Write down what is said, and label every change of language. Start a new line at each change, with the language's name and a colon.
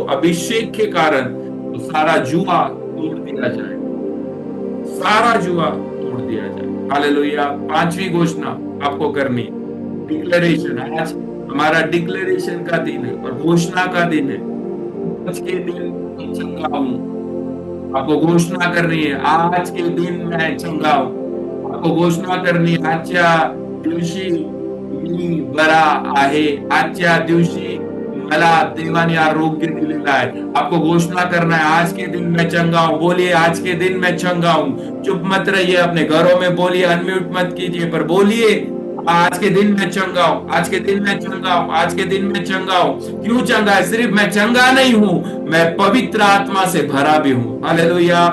Hindi: अभिषेक के कारण वो सारा जुआ तोड़ दिया जाए, सारा जुआ तोड़ दिया जाए। हालेलुया। 5वीं घोषणा आपको करनी, डिक्लेरेशन। आज हमारा डिक्लेरेशन का दिन है और घोषणा का दिन है। आज के दिन मैं चंगा हूं। आपको घोषणा करनी है, आज के दिन मैं चंगा हूं। आपको घोषणा करनी है,
Marathi: आजच्या दिवशी मी बरा आहे, आजच्या दिवशी मला देवाने आरोग्य दिलेला है।
Hindi: आपको घोषणा करना है, आज के दिन मैं चंगा हूं। बोलिए आज के दिन मैं चंगा हूं। चुप मत रहिए, अपने घरों में बोलिए, अनम्यूट मत कीजिए, पर बोलिए आज के दिन मैं चंगा हूं, आज के दिन मैं चंगा हूं, आज के दिन मैं चंगा हूं। क्यों चंगा है? सिर्फ मैं चंगा नहीं हूं, मैं पवित्र आत्मा से भरा भी हूं। हालेलुया।